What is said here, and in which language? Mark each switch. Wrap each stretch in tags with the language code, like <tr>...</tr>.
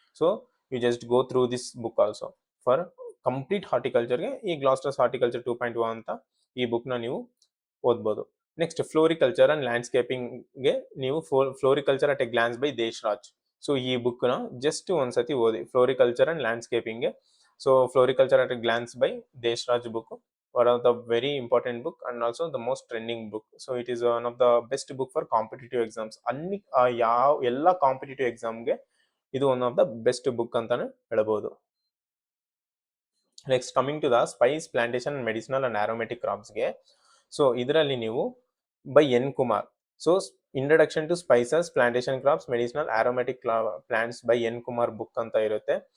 <en>So you just go through this book also for complete ಹಾರ್ಟಿಕಲ್ಚರ್ಗೆ.</en> <kn>ಈ ಗ್ಲಾಸ್ಟರ್ಸ್ horticulture 2.0 ಅಂತ ಈ ಬುಕ್ನ ನೀವು ಓದ್ಬೋದು. ನೆಕ್ಸ್ಟ್ ಫ್ಲೋರಿಕಲ್ಚರ್ ಅಂಡ್ ಲ್ಯಾಂಡ್ಸ್ಕೇಪಿಂಗ್ಗೆ ನೀವು floriculture at A glance by ದೇಶರಾಜ್. So ಈ ಬುಕ್ನ ಜಸ್ಟ್ ಒಂದ್ಸತಿ ಓದಿ, floriculture and ಲ್ಯಾಂಡ್ಸ್ಕೇಪಿಂಗ್ಗೆ.</kn> <en>So Floriculture at a Glance by Deshraj book, one of the very important book and also the most trending book. So it is one of the best book for competitive exams.</en> <kn>Anni ಎಲ್ಲ competitive ಎಕ್ಸಾಮ್ಗೆ ಇದು</kn> <en>one of the best book</en> <kn>ಅಂತಾನೆ ಹೇಳಬಹುದು.</kn> <en>Next coming to the spice, plantation, medicinal and aromatic ಕ್ರಾಪ್ಸ್ಗೆ.</en> <kn>So ಇದರಲ್ಲಿ ನೀವು by N Kumar. So introduction to spices, plantation crops, medicinal, aromatic plants by N Kumar book ಅಂತ ಇರುತ್ತೆ.</kn>